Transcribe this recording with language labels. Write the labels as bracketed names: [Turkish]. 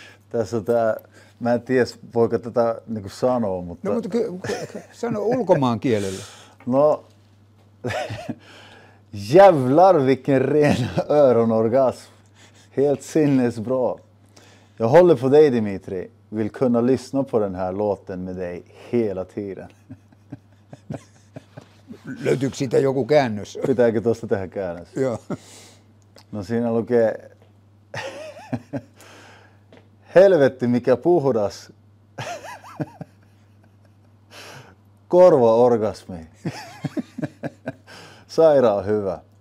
[Finnish] tässä on tää, mä en tiedä voiko tätä niinku sanoa, mutta... No mutta sano ulkomaan kielellä. [Swedish] No, jävlar vilken ren öronorgasm. Helt sinnesbra. Jag håller på dig Dimitri. Vill kunna lyssna på den här låten med dig hela tiden. [Finnish] Löytyykö siitä joku käännös? Pitääkö tuosta tehdä käännös? Joo. No siinä lukee... Helvetti mikä puhdas. Korvaorgasmi. Sairaan hyvä.